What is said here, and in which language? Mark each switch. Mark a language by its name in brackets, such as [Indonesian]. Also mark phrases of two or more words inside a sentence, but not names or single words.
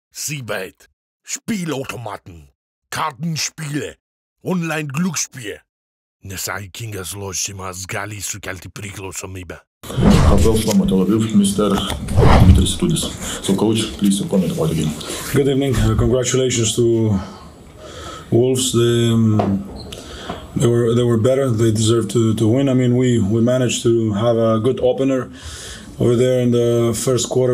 [German] Seabait, Spielautomaten, Kartenspiele, online-glücksspiel. [Lithuanian] Nesaikingas lošimas gali sukelti priklausomybę. [English] Well from Tel Aviv, Mr. Itoudis. So, coach, please comment about the game. Good evening. Congratulations to Wolves. They were better. They deserved to win. I mean, we managed to have a good opener over there in the first quarter.